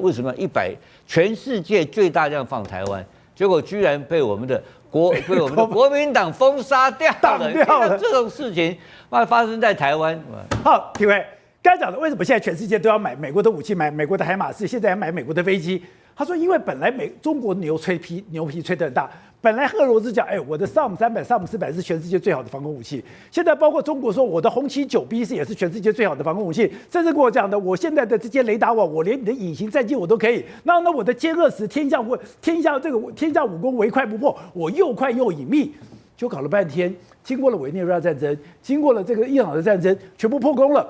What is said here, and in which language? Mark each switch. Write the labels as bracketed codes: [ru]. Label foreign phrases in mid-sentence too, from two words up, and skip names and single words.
[zh] 為什麼全世界最大量放台灣，結果居然被我們的國民黨封殺掉了？這種事情發生在台灣。好，體會剛才講的，為什麼現在全世界都要買美國的武器，買美國的海馬斯，現在還買美國的飛機？他說，因為本來中國牛皮吹得很大。本來俄羅斯講，我的 SAM-300、SAM-400 是全世界最好的防空武器。現在包括中國說，我的紅旗 9B 是也是全世界最好的防空武器。甚至跟我講的，我現在的這些雷達網，我連你的隱形戰機我都可以。那我的歼20天下武功唯快不破，我又快又隱秘。就搞了半天，經過了委內瑞拉戰爭，經過了這個伊朗的戰爭，全部破功了。